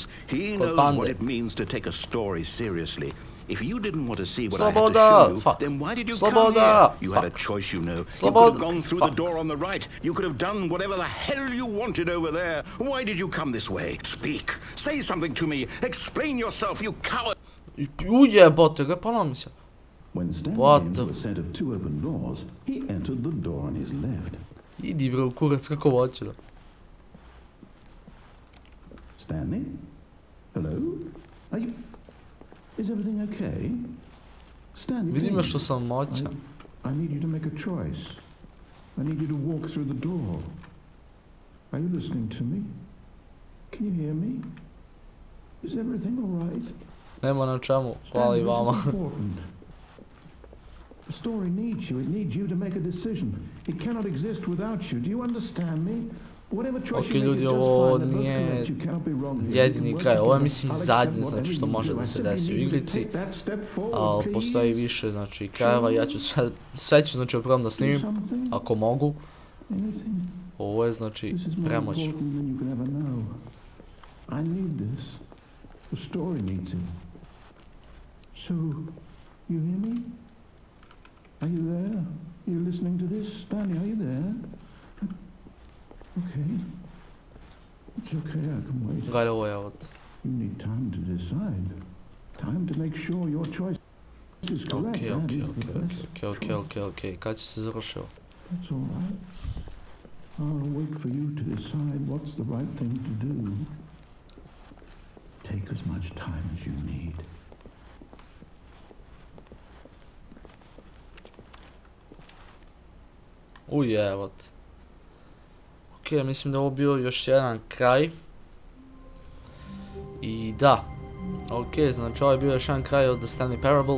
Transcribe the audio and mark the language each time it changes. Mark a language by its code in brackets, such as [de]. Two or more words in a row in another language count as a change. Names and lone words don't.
[en] He knows what it means to take a story seriously. If you didn't want to see what I had to show you, then why did you come here? You had a choice, you know. You could have gone through the door on the right. You could have done whatever the hell you wanted over there. Why did you come this way? Speak. Say something to me. Explain yourself, you coward. [sr] Ujebote ga, polomim se. [en] When Stanley was set of 2 open doors, he entered the door on his left. [sr] Idi bro, kurac, kako hoću. [en] Stanley? Hello? Are you... Is everything okay? Stanley, [sr] vidim što sam moćan. [en] I need you to make a choice. I need you to walk through the door. Are you listening to me? Can you hear me? Is everything all right? [sr] Nema na čemu, hvala I vama. [en] The story needs you. It needs you to make a decision. It cannot exist without you. Do you understand me? [sr] Ok ljudi, ovo nije jedini kraj, ovo je mislim zadnje znači što može da se desi u igrici, ali postoji više znači krajeva, ja ću sve ću znači opravo da snimim, ako mogu, ovo je znači premoćno. [en] Okay. It's okay, I can wait. [sr] Gledaj ovo je ovo. [en] You need time to decide. Time to make sure your choice is correct. [sr] Ok. Kad će se završio? [en] That's all right. I'll wait for you to decide what's the right thing to do. Take as much time as you need. [sr] Ujebot. Ok, mislim da ovo bio još jedan kraj. I da. Ok, znači ovo je bio još jedan kraj od The Stanley Parable.